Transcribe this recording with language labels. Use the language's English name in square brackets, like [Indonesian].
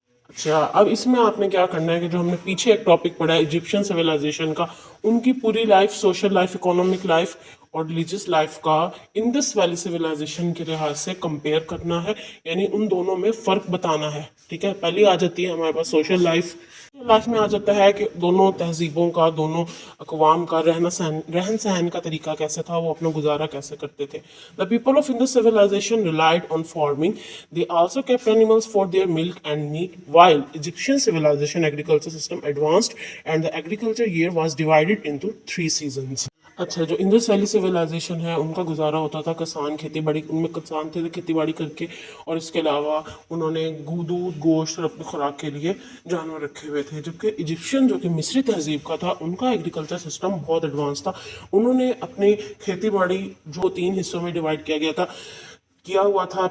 [Urdu] اچھا, اب اس میں آپ نے کیا کرنا ہے کہ جو ہم نے پیچھے ایک ٹاپک پڑھا ہے ایجپشین سویلائزیشن کا, ان کی پوری life, social life, economic life اور ریلیجیس لائف کا انڈس ویلی سویلائزیشن کے لحاظ سے کمپیئر کرنا ہے, یعنی ان دونوں میں فرق بتانا ہے. ٹھیک ہے, پہلی آ جاتی ہے ہمارے پاس سوشل لائف میں آ جاتا ہے کہ دونوں تہذیبوں کا, دونوں اقوام کا رہن سہن کا طریقہ کیسے تھا, وہ اپنا گزارا کیسے کرتے تھے. [English] The people of Indus civilization relied on farming. They also kept animals for their milk and meat, while Egyptian civilization agriculture system advanced and the agriculture year was divided into 3 seasons. [Urdu] اچھا, جو Indus valley civilisation ہے ان کا گزارا ہوتا تھا کسان کھیتی باڑی, ان میں کسان تھے کھیتی باڑی کر کے, اور اس کے علاوہ انہوں نے دودھ, گوشت اور اپنی خوراک کے لیے جانور رکھے ہوئے تھے. جبکہ ایجپشین جو کہ مصری تہذیب کا تھا, ان کا ایگریکلچر سسٹم بہت ایڈوانس تھا. انہوں نے اپنی کھیتی باڑی جو 3 حصوں میں ڈیوائڈ کیا ہوا تھا.